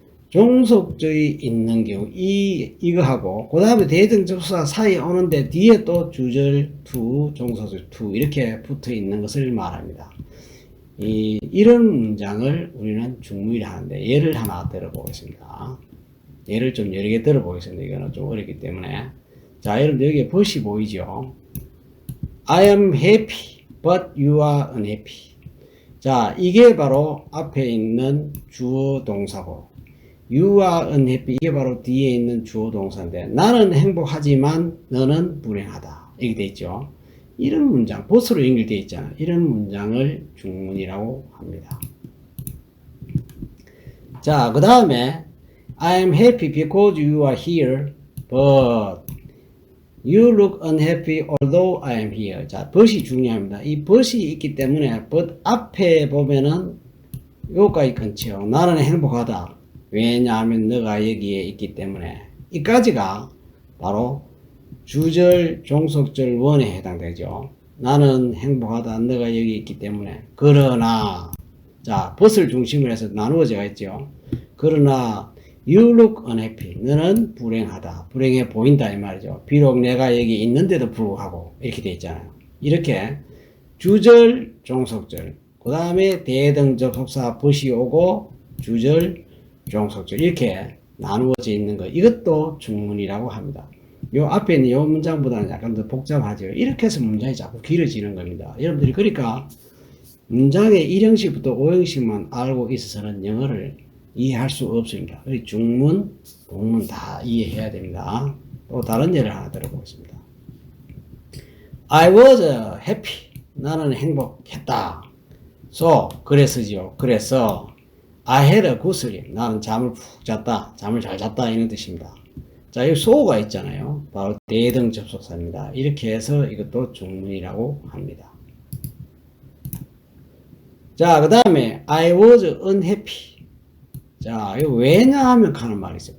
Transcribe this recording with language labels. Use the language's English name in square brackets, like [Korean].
[Korean] 종속절이 있는 경우 이거하고 그 다음에 대등 접속사 사이에 오는데 뒤에 또 주절 to 종속절 to 이렇게 붙어 있는 것을 말합니다. 이런 문장을 우리는 중문이라 하는데 예를 하나 들어보겠습니다. 예를 좀 여러 개 들어보겠습니다. 이거는 좀 어렵기 때문에. 자, 여러분 여기에 벗이 보이죠? [English] I am happy, but you are unhappy. [Korean] 자, 이게 바로 앞에 있는 주어 동사고, [English] you are unhappy. [Korean] 이게 바로 뒤에 있는 주어 동사인데, 나는 행복하지만 너는 불행하다. 이렇게 돼 있죠? 이런 문장, 벗으로 연결되어 있잖아요. 이런 문장을 중문이라고 합니다. 자, 그 다음에 [English] I am happy because you are here, but you look unhappy although I am here. [Korean] 자, but이 중요합니다. 이 but이 있기 때문에 but 앞에 보면은 요까지 끊죠. 나는 행복하다. 왜냐하면 너가 여기에 있기 때문에. 이까지가 바로 주절, 종속절, 원에 해당되죠. 나는 행복하다. 너가 여기 있기 때문에. 그러나 자, but을 중심으로 해서 나누어져 있죠. 그러나 [English] You look unhappy. [Korean] 너는 불행하다. 불행해 보인다. 이 말이죠. 비록 내가 여기 있는데도 불구하고 이렇게 돼 있잖아요. 이렇게 주절, 종속절, 그 다음에 대등 접속사 but이 오고 주절, 종속절 이렇게 나누어져 있는 거. 이것도 중문이라고 합니다. 요 앞에 있는 요 문장보다는 약간 더 복잡하죠. 이렇게 해서 문장이 자꾸 길어지는 겁니다. 여러분들이 그러니까 문장의 1형식부터 5형식만 알고 있어서는 영어를 이해할 수 없습니다. 중문, 동문 다 이해해야 됩니다. 또 다른 예를 하나 들어보겠습니다. [English] I was happy. [Korean] 나는 행복했다. So, 그래서지요. 그래서 [English] I had a good sleep. [Korean] 나는 잠을 푹 잤다. 잠을 잘 잤다. 이런 뜻입니다. 자, 여기 so가 있잖아요. 바로 대등 접속사입니다. 이렇게 해서 이것도 중문이라고 합니다. 자, 그 다음에 [English] I was unhappy. [Korean] 자, 이거 왜냐하면 하는 말이 있어요.